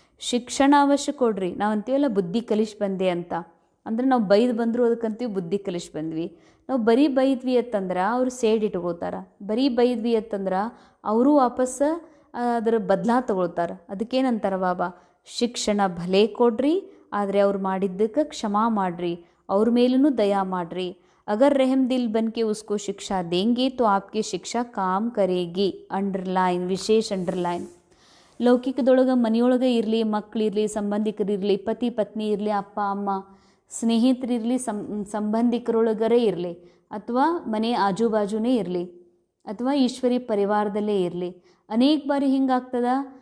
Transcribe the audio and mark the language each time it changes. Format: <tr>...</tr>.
<kn>ಶಿಕ್ಷಣ ಅವಶ್ಯ ಕೊಡ್ರಿ. ನಾವು ಅಂತೀವಲ್ಲ ಬುದ್ಧಿ ಕಲಿಸಿ ಬಂದೆ ಅಂತ, ಅಂದ್ರೆ ನಾವು ಬೈದು ಬಂದರೂ ಅದಕ್ಕಂತೀವಿ ಬುದ್ಧಿ ಕಲಿಸಿ ಬಂದ್ವಿ. ನಾವು ಬರೀ ಬೈದ್ವಿ ಅಂತಂದ್ರೆ ಅವರು ಸೇಡ್ ಇಟ್ಕೋತಾರೆ. ಬರೀ ಬೈದ್ವಿ ಅಂತಂದ್ರೆ ಅವರು ವಾಪಸ್ ಅದರ ಬದಲಾ ತಗೊಳ್ತಾರೆ. ಅದಕ್ಕೇನಂತಾರೆ ಬಾಬಾ, ಶಿಕ್ಷಣ ಭಲೇ ಕೊಡ್ರಿ, ಆದರೆ ಅವ್ರು ಮಾಡಿದ್ದಕ್ಕೆ ಕ್ಷಮಾ ಮಾಡ್ರಿ, ಅವ್ರ ಮೇಲೂ ದಯಾ ಮಾಡ್ರಿ.</kn> <hi>अगर रहम दिल बन के उसको शिक्षा देंगे तो आपकी शिक्षा काम करेगी.</hi> <kn>ಅಂಡರ್ಲೈನ್, ವಿಶೇಷ ಅಂಡರ್ಲೈನ್. ಲೌಕಿಕದೊಳಗೆ ಮನೆಯೊಳಗೆ ಇರಲಿ, ಮಕ್ಕಳಿರಲಿ, ಸಂಬಂಧಿಕರಿರಲಿ, ಪತಿ ಪತ್ನಿ ಇರಲಿ, ಅಪ್ಪ ಅಮ್ಮ, ಸ್ನೇಹಿತರಿರಲಿ, ಸಂಬಂಧಿಕರೊಳಗರೇ ಇರಲಿ, ಅಥವಾ ಮನೆ ಆಜು ಬಾಜುನೇ ಇರಲಿ, ಅಥವಾ ಈಶ್ವರಿ ಪರಿವಾರದಲ್ಲೇ ಇರಲಿ, ಅನೇಕ ಬಾರಿ ಹಿಂಗಾಗ್ತದ.</kn>